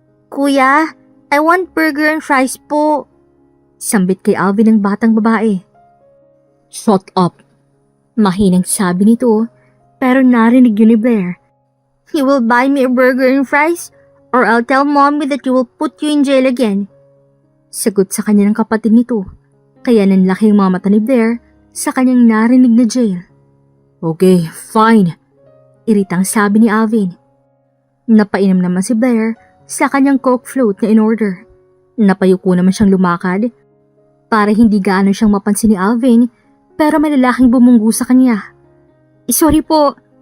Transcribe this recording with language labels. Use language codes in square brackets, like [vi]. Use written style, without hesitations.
[en] Kuya, I want burger and fries po. [tl] Sambit kay Alvin ng batang babae. [en] Shut up! [tl] Mahinang sabi nito, pero narinig yun ni Blair. [en] You will buy me a burger and fries or I'll tell mommy that you will put you in jail again. [tl] Sagot sa kanya ng kapatid nito, kaya nanlaki ang mga mata ni Blair sa kanyang narinig na jail. [en] Okay, fine. [tl] Iritang sabi ni Alvin. Napainom naman si Blair sa kanyang Coke float na in-order. Napayuko naman siyang lumakad para hindi gaano siyang mapansin ni Alvin, pero may lalaking bumunggu sa kanya. Sorry po.